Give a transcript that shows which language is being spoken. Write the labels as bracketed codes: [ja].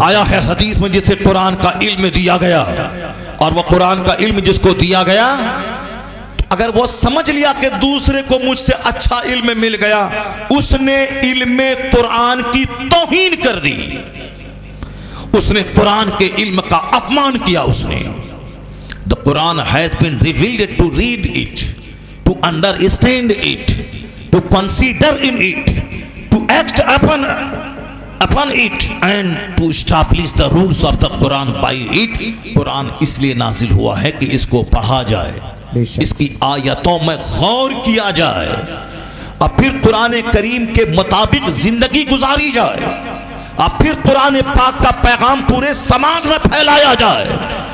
[hi] आया है हदीस में जिसे कुरान का इल्म दिया गया, और वह कुरान का इल्म जिसको दिया गया, अगर वो समझ लिया कि दूसरे को मुझसे अच्छा इल्म मिल गया, उसने इल्म कुरान की तौहीन कर दी, उसने कुरान के इल्म का अपमान किया। उसने [en] The Quran has been revealed to read it, to understand it, to consider in it, to act upon it and to establish the rules of the Quran by it। [hi] Quran इसलिए नाजिल हुआ है कि इसको पढ़ा जाए, इसकी आयतों में गौर किया जाए, और फिर कुरान करीम के मुताबिक जिंदगी गुजारी जाए, और फिर कुरान पाक का पैगाम पूरे समाज में फैलाया जाए।